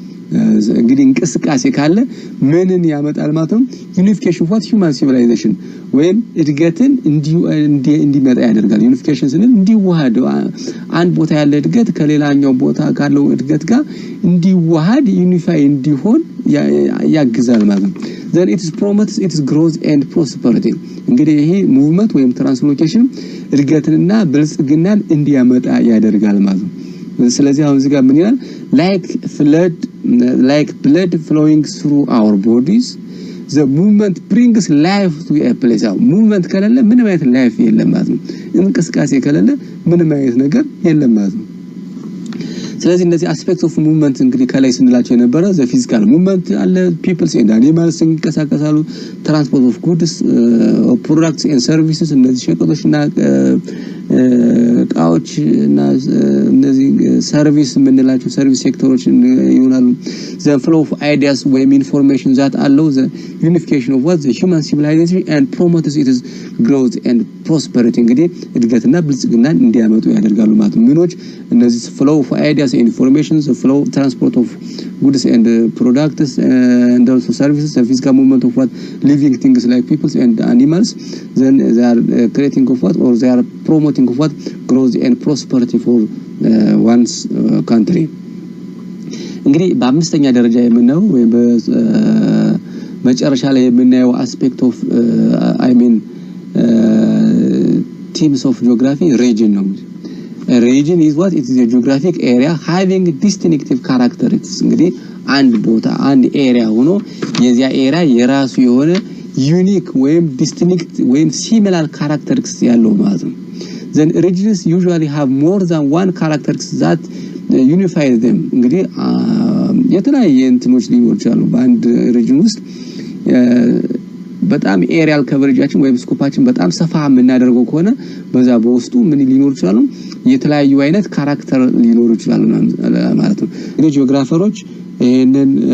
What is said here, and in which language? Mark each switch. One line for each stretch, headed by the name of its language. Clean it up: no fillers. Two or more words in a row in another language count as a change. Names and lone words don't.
Amharic: እንግዲህ እንቅስቃሴ ካለ ምንን ያመጣል ማለት ነው
English: unification of human civilization
Amharic: ወይም እድገትን እንዲመጣ ያደርጋል ዩኒፊኬሽን ስንል እንዲዋሃድ አንድ ቦታ ያለ እድገት ከሌላኛው ቦታ ካለው እድገት ጋር እንዲዋሃድ ዩኒፋይ እንዲሆን ያግዛል ማለት ነው
English: then it is growth and prosperity
Amharic: እንግዲህ ይሄ ሙቭመንት ወይም ትራንስሎኬሽን እድገትንና ብልጽግናን እንዲያመጣ ያደርጋል ማለት ነው ስለዚህ አሁን እዚህ ጋር ምን ይላል
English: like blood flowing through our bodies the movement brings life to a place
Amharic: movement ከሌለ ምንም አይነት ላይፍ የለም ማለት ነው እንቅስቃሴ ከሌለ ምንም አይነት ነገር የለም ማለት ነው ስለዚህ እነዚህ
English: aspects of movement
Amharic: እንግዲህ ከላይ ስንላቸው የነበረ
English: the physical movement
Amharic: አለ
English: peoples and animals
Amharic: እንቀሳቀሳሉ
English: transport of goods products and services
Amharic: እነዚህ ሸቀጦችና እቃዎች እና እነዚህ ሰርቪስ የምንላቸው
English: service sectors
Amharic: ይሆናሉ
English: the flow of ideas
Amharic: ወይም
English: information that
Amharic: አለው
English: the unification of what the human civilization and promotes its growth and prosperity
Amharic: እንግዲህ እድገትና ብልጽግናን እንዲያመጡ ያደርጋሉ ማለት ነው ምኖች እነዚህ
English: flow of ideas and information the flow transport of goods and products and also services the physical movement of what living things like people and animals then they are creating of what or they are promoting of what growth and prosperity for one's country
Amharic: እንግዲህ በአምስተኛ ደረጃ የምናየው ወይ በመጨረሻ ላይ የምናየው
English: aspect of I mean themes of geography region ነው A region is what? It is a geographic area having distinctive characteristics.
Amharic: እንግዲህ አንድ ቦታ አንድ ኤሪያ ሆኖ የዚያ ኤሪያ የራሱ የሆነ ዩኒክ ወይም ዲስቲንክት ወይም
English: similar characteristics
Amharic: ያለው ማለት ነው.
English: Then regions usually have more than one characteristics that unify them.
Amharic: እንግዲህ የተለያየ እንትኖች ሊኖሩ ይችላሉ በአንድ ሪጅን ውስጥ በጣም ኤሪያል ከቨሬጃችን ወይም ስኮፓችን በጣም ሰፋ የምናደርገው ከሆነ በዛ በውስጡ ምን ሊኖር ይችላል የተለያዩ አይነት ካራክተር ሊኖር ይችላል ማለት ነው እንግዲህ ጂኦግራፈሮች ይሄንን